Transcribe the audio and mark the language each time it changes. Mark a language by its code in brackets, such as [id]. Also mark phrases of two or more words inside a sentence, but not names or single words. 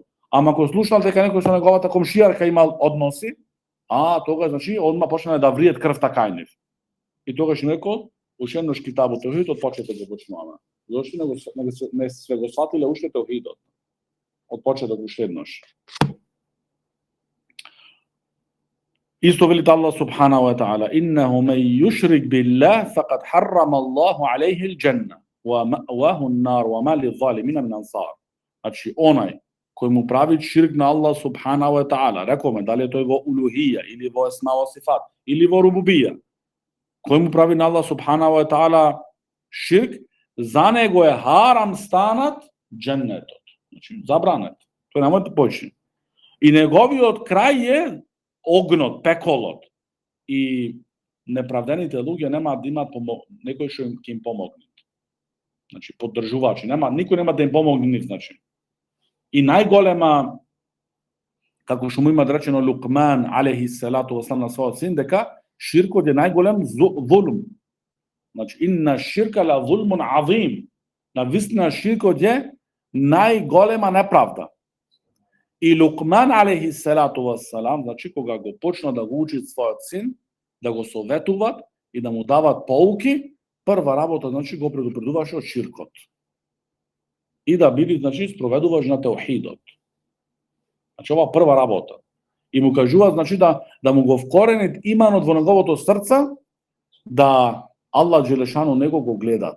[mk] Ама ако слушнал дека некој со неговата комшијарка имал односи, тога значи одма почнале да вријат крвта кај нив. И тогаш им рекол, уште еднош китабот Таухидот почете да го почнуваме. Зошто не се го сватиле уште Таухидот? Од почеток уште еднош. Исто вели [ar] الله سبحانه وتعالى: "إنه من يشرك بالله فقد حرم الله عليه الجنة ومأواه النار وما للظالمين من أنصار." [mk] Значи онај кој му прави ширк на Аллах [ar] سبحانه وتعالى, [mk] рековме дали е тој во улухија или во [ar] الأسماء والصفات [mk] или во рубубија, кој му прави на Аллах [ar] سبحانه وتعالى [mk] ширк, за него е харам станат дженнетот. Значи забранет. Тој не може да почне. И неговиот крај е огнот, пеколот. И неправдените луѓе немаат да имаат некој што ќе им помогне. Значи поддржувачи, никој нема да им помогне нив, значи. И најголема, како што му има речено Лукман [ar] عليه الصلاة والسلام [mk] на својот син, дека ширкот е најголем зулм. [ar] Значи إن الشرك لظلم عظيم. [mk] Навистина ширкот е најголема неправда. И Лукман [ar] عليه الصلاة والسلام, [mk] значи кога го почна да го учи својот син, да го советуваат и да му дават поуки, прва работа значи го предупредуваше од ширкот. И да биде значи спроведуваш на теухидот. Значи ова прва работа. И му кажува значи да му го вкоренит иманот во неговото срце, да Аллах Джелешану него го гледат.